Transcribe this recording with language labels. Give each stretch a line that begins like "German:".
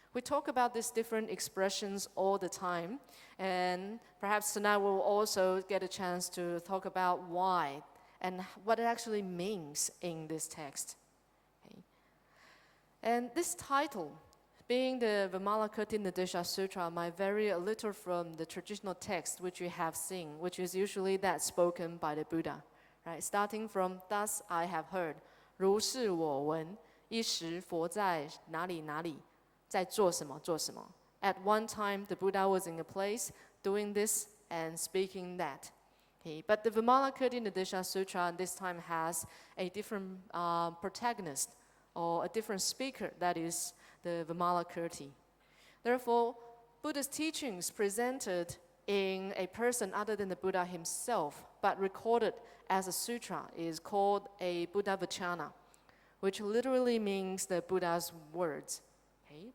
English: We talk about these different expressions all the time, and perhaps tonight we'll also get a chance to talk about why and what it actually means in this text. Okay. And this title, being the Vimalakirti Nadesha Sutra, might vary a little from the traditional text which we have seen, which is usually that spoken by the Buddha. Right? Starting from, thus I have heard,
Chinese: 如是我闻，一时佛在哪里哪里，在做什么做什么.
English: At one time, the Buddha was in a place doing this and speaking that. Okay, but the Vimalakirti Nadesha Sutra this time has a different protagonist or a different speaker, that is the Vimalakirti. Therefore, Buddha's teachings presented in a person other than the Buddha himself, but recorded as a sutra, is called a Buddha Vachana, which literally means the Buddha's words. Okay?